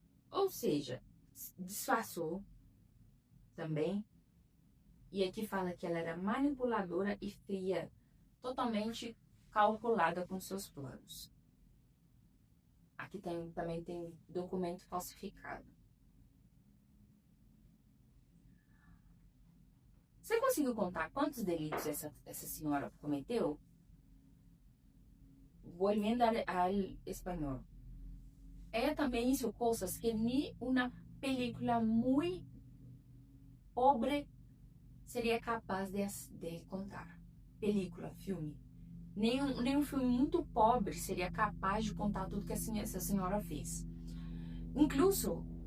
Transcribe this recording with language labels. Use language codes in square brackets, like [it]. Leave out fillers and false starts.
[pt] Ou seja, disfarçou também, e aqui fala que ela era manipuladora e fria, totalmente calculada com seus planos. Aqui também tem documento falsificado. Você conseguiu contar quantos delitos essa senhora cometeu? [es] Volviendo al español. Ella también hizo cosas que ni una película muy pobre seria capaz de contar. Película, filme. [pt] Nem um filme muito pobre seria capaz de contar tudo que essa senhora fez. Incluso,